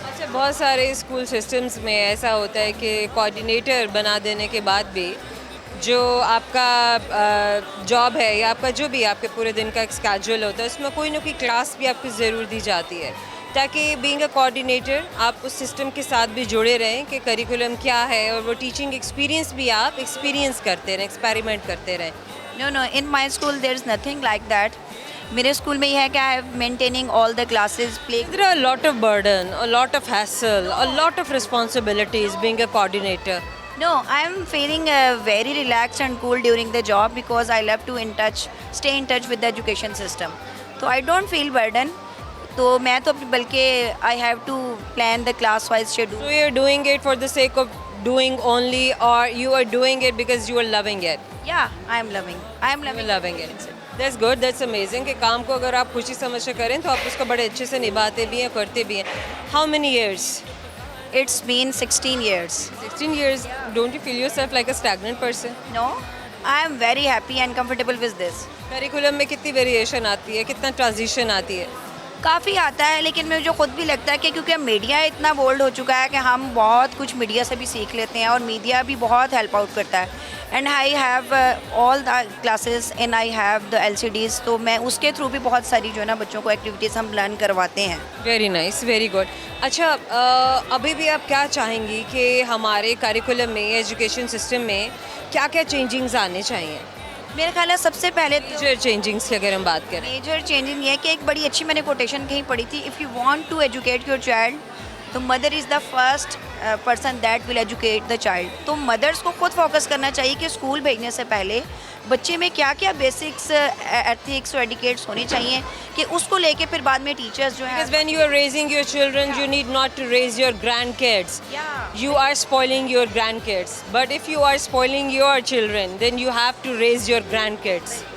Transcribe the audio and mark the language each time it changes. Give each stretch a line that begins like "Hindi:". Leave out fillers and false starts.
Hindi: अच्छा, बहुत सारे स्कूल सिस्टम्स में ऐसा होता है कि कोऑर्डिनेटर बना देने के बाद भी जो आपका जॉब है या आपका जो भी आपके पूरे दिन का स्केड्यूल होता है, उसमें कोई ना कोई क्लास भी आपको ज़रूर दी जाती है, ताकि बीइंग अ कोऑर्डिनेटर आप उस सिस्टम के साथ भी जुड़े रहें कि करिकुलम क्या है, और वो टीचिंग एक्सपीरियंस भी आप एक्सपीरियंस करते रहें, एक्सपेरिमेंट करते रहें।
English: No, in my school there is nothing like that.
Hindi: मेरे स्कूल में यह है कि
English: I have maintaining all the classes, play. There are a lot of burden, a lot of hassle, a lot of responsibilities being a coordinator. No, I am feeling very relaxed and cool during the job because I love to stay in touch with the education system. So I don't feel burden.
Hindi: तो मैं तो बल्कि
English: I have to plan the class wise schedule. So you're doing it for the sake of doing only, or you are doing it because you are loving it? Yeah, I am loving. You're loving it. That's good, that's amazing
Hindi: कि काम को अगर आप खुशी समझ कर करें तो आप उसको बड़े अच्छे से निभाते भी हैं, करते भी हैं।
English: How many years? It's been 16 years. 16 years. Don't you feel yourself like a stagnant person? No, I am very happy and comfortable with this.
Hindi: Curriculum में कितनी वेरिएशन आती है, कितना ट्रांजिशन आती है? काफ़ी आता है, लेकिन मुझे खुद भी लगता है कि क्योंकि मीडिया इतना बोल्ड हो चुका है कि हम बहुत कुछ मीडिया से भी सीख लेते हैं, और मीडिया भी बहुत हेल्प आउट करता है।
English: and I have all the classes and I have the LCDs,
Hindi: तो मैं उसके थ्रू भी बहुत सारी जो है ना बच्चों को एक्टिविटीज़ हम लर्न करवाते हैं।
English: Very nice, very good.
Hindi: अच्छा, अभी भी आप क्या चाहेंगी कि हमारे करिकुलम में, एजुकेशन सिस्टम में क्या क्या चेंजिंग्स आने चाहिए? मेरे ख्याल है सबसे पहले मेजर चेंजिंग्स की अगर हम बात करें, मेजर चेंजिंग ये है कि एक बड़ी अच्छी मैंने कोटेशन कहीं पढ़ी थी,
English: If you want to educate your child तो mother is the first person that will educate the child.
Hindi: तो मदर्स को खुद फोकस करना चाहिए कि स्कूल भेजने से पहले बच्चे में क्या क्या बेसिक्स एथिक्स और एडिकेट्स होने चाहिए, कि उसको लेके फिर बाद में टीचर्स जो हैं।
English: because when you are raising your children, you need not to raise your grandkids. You are spoiling your grandkids, but if you are spoiling your children, then you have to raise your grandkids.